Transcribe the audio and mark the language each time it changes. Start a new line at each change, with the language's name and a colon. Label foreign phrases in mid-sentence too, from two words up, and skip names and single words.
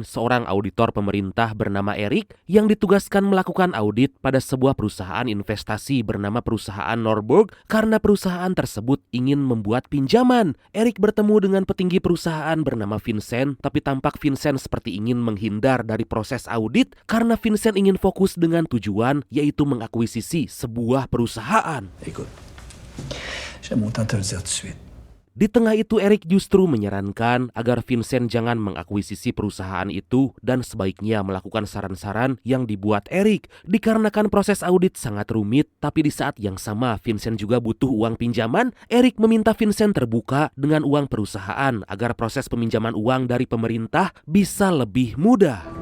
Indonesian: seorang auditor pemerintah bernama Eric yang ditugaskan melakukan audit pada sebuah perusahaan investasi bernama perusahaan Norberg karena perusahaan tersebut ingin membuat pinjaman. Eric bertemu dengan petinggi perusahaan bernama Vincent, tapi tampak Vincent seperti ingin menghindar dari proses audit karena Vincent ingin fokus dengan tujuan, yaitu mengakuisisi sebuah perusahaan.
French: Écoute, j'aimerais autant te le dire tout de suite.
Indonesian: Di tengah itu Eric justru menyarankan agar Vincent jangan mengakuisisi perusahaan itu dan sebaiknya melakukan saran-saran yang dibuat Eric. Dikarenakan proses audit sangat rumit, tapi di saat yang sama Vincent juga butuh uang pinjaman, Eric meminta Vincent terbuka dengan uang perusahaan agar proses peminjaman uang dari pemerintah bisa lebih mudah.